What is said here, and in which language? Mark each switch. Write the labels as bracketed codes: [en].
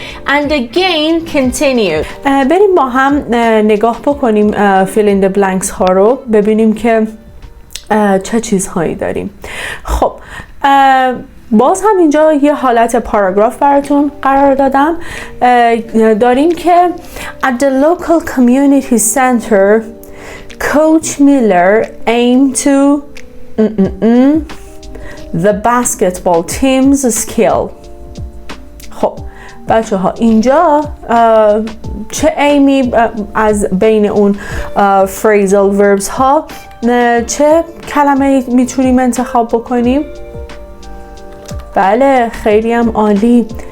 [en] and again continue. [fa] بریم با هم نگاه بکنیم fill in the blanks ها رو، ببینیم که چه چیزهایی داریم. خب باز هم اینجا یه حالت پاراگراف براتون قرار دادم. داریم که [en] at the local community center Coach Miller aimed to the basketball team's skill. [fa] خب بچه ها اینجا چه ایمی از بین اون phrasal verbs ها چه کلمه میتونیم انتخاب بکنیم؟ بله خیلی هم عالی.